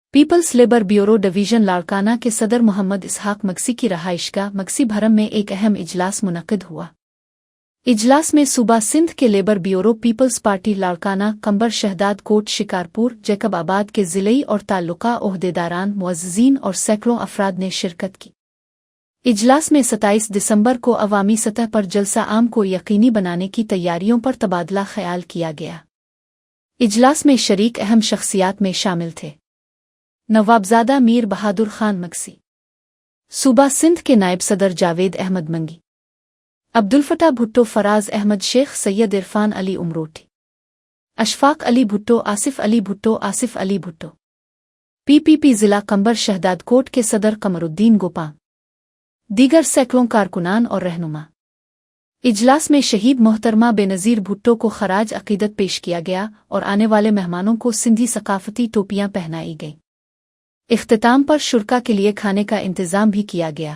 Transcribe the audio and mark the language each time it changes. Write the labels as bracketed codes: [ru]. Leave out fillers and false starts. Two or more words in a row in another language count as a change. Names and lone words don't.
[ur] پیپلز لیبر بیورو ڈویژن لاڑکانہ کے صدر محمد اسحاق مکسی کی رہائش گاہ مکسی بھرم میں ایک اہم اجلاس منعقد ہوا. اجلاس میں صوبہ سندھ کے لیبر بیورو, پیپلز پارٹی لاڑکانہ، قمبر شہداد کوٹ، شکارپور، جیکب آباد کے ضلعی اور تعلقہ عہدیداران، معززین اور سینکڑوں افراد نے شرکت کی. اجلاس میں 27 دسمبر کو عوامی سطح پر جلسہ عام کو یقینی بنانے کی تیاریوں پر تبادلہ خیال کیا گیا. اجلاس میں شریک اہم شخصیات میں شامل تھے نوابزادہ میر بہادر خان مکسی، صوبہ سندھ کے نائب صدر جاوید احمد منگی، عبدالفتا بھٹو، فراز احمد شیخ، سید عرفان علی امروٹی، اشفاق علی بھٹو، آصف علی بھٹو، آصف علی بھٹو، پی پی پی ضلع قمبر شہداد کوٹ کے صدر قمرالدین گوپاں، دیگر سینکڑوں کارکنان اور رہنما. اجلاس میں شہید محترمہ بینظیر بھٹو کو خراج عقیدت پیش کیا گیا اور آنے والے مہمانوں کو سندھی ثقافتی ٹوپیاں پہنائی گئیں. اختتام پر شرکاء کے لیے کھانے کا انتظام بھی کیا گیا.